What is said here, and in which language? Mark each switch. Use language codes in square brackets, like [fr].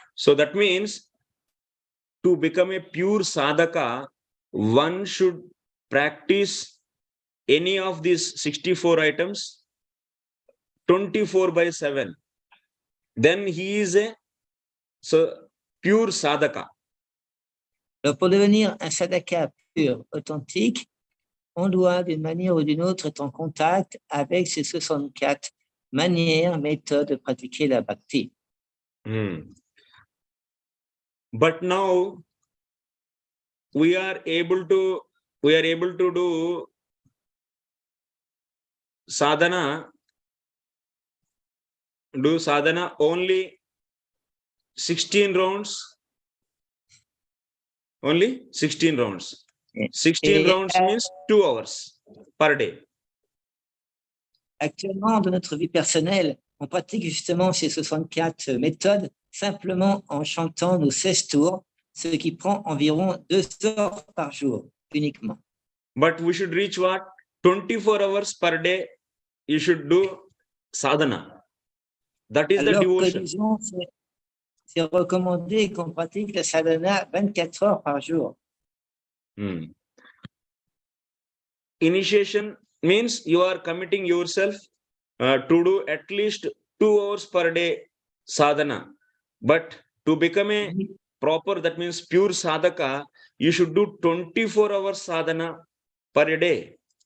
[en] So that means to become a pure sadhaka, one should practice any of these 64 items 24/7. Then he is a pure sadhaka. [fr] Alors, pour devenir un sadhaka pur, authentique, on doit, d'une manière ou d'une autre, être en contact avec ces 64 manières, méthodes de pratiquer la bhakti. [en] But now we are able to do sadhana only 16 rounds. Only 16 rounds. 16 rounds means 2 hours per day. [fr] Actuellement, dans notre vie personnelle, on pratique justement ces 64 méthodes simplement en chantant nos 16 tours, ce qui prend environ 2 heures par jour uniquement. [en] But we should reach what? 24 hours per day. You should do sadhana. That is the [fr] Alors, [en] devotion. [fr] disons, c'est recommandé qu'on pratique la sadhana 24 heures par jour. [en] Initiation means you are committing yourself to do at least 2 hours per day sadhana. But to become a proper, that means pure sadhaka, you should do 24 hours sadhana per day.